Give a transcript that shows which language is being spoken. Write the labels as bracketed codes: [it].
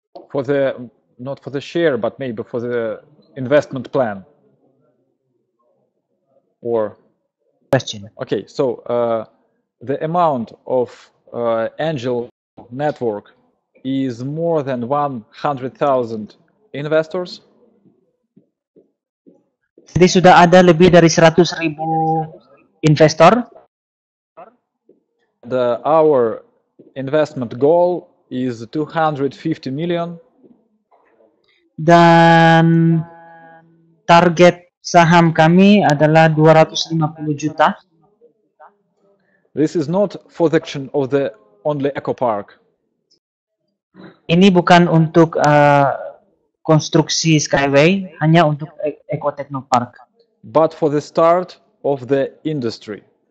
[en] For the, not for the share, but maybe for the investment plan. Or, Question. okay, so the amount of angel network is more than 100,000 investors. [id] Jadi sudah ada lebih dari 100.000 investor. [en] Our investment goal is 250 million. [id] Dan target saham kami adalah 250 juta. [en] This is not for the action of the only Eco Park. [id] Ini bukan untuk konstruksi Skyway, hanya untuk Eco Technopark. [en] But for the start of the industry.